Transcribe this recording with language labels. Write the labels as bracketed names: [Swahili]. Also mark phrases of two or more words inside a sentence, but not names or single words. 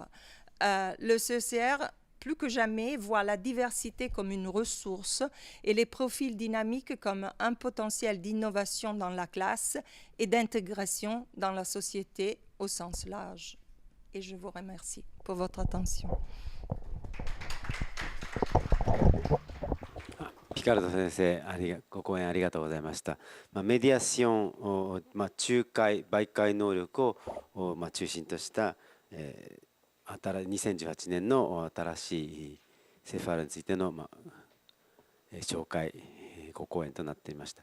[French] Le CECR, plus que jamais, voit la diversité comme une ressource et les profils dynamiques comme un potentiel d'innovation dans la classe et d'intégration dans la société au sens large. Et je vous remercie pour votre attention. [Japanese] ピカルド先生、ご講演ありがとうございました。メディアションを、仲介、媒介能力を中心とした、2018年の新しいCFRについての、紹介、ご講演となっていました。